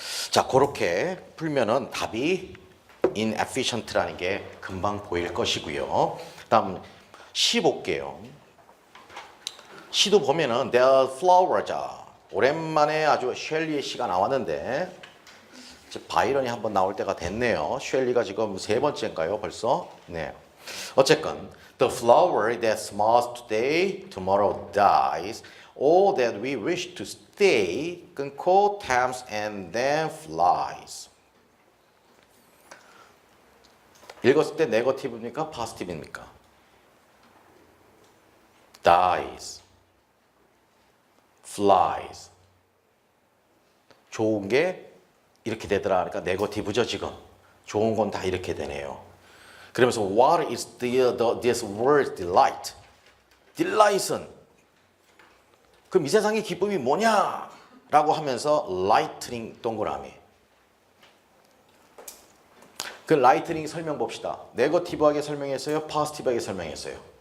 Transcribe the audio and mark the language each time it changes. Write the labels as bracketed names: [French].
[Korean] 자, 그렇게 풀면은 답이 inefficient라는 게 금방 보일 것이고요. 다음 시 볼게요. 시도 보면은 The Flowers. 오랜만에 아주 쉘리의 시가 나왔는데 바이런이 한번 나올 때가 됐네요. 쉘리가 지금 세 번째인가요, 벌써? 네. 어쨌건 [English] The flower that smiles today, tomorrow dies. All that we wish to stay [Korean] 끊고 [English] tempts and then flies. [Korean] 읽었을 때 네거티브입니까? 포지티브입니까? [English] dies, flies. [Korean] 좋은 게 이렇게 되더라. 그러니까 네거티브죠 지금. 좋은 건 다 이렇게 되네요. [English] 그러면서 what is this word delight? [Korean] delight은 그럼 이 세상의 기쁨이 뭐냐? 라고 하면서 lightning 동그라미. 그 lightning 설명 봅시다. 네거티브하게 설명했어요? 포지티브하게 설명했어요?